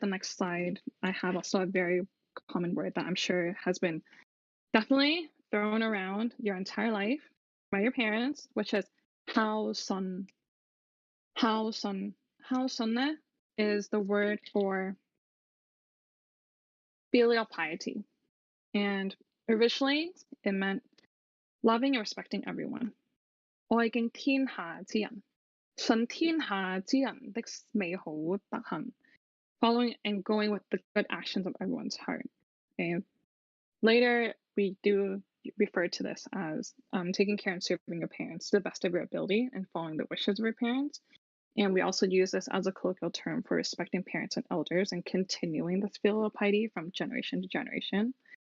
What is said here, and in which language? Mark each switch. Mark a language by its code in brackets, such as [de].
[en] The next slide, I have also a very common word that I'm sure has been definitely thrown around your entire life by your parents, which is how son. How son. How son is the word for filial piety. And originally, it meant loving and respecting everyone. [zh] 愛敬天下之人，信天下之人的美好德行。 [en] Following and going with the good actions of everyone's heart. Okay. Later, we do refer to this as taking care and serving your parents to the best of your ability and following the wishes of your parents. And we also use this as a colloquial term for respecting parents and elders and continuing this filial piety from generation to generation.